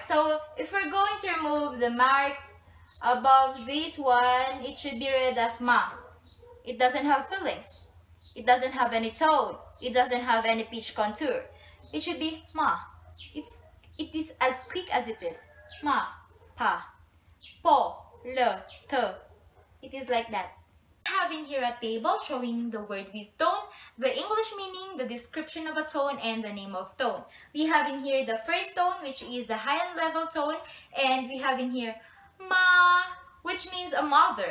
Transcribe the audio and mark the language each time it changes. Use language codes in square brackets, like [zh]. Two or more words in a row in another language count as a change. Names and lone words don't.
[en] So if we're going to remove the marks above this one, it should be read as ma. It doesn't have fillings. It doesn't have any tone. It doesn't have any pitch contour. It should be ma. It is as quick as it is. Ma, pa, po, le, te. It is like that. I have in here a table showing the word with tone, the English meaning, the description of a tone, and the name of tone. We have in here the first tone, which is the high and level tone, and we have in here ma, which means a mother.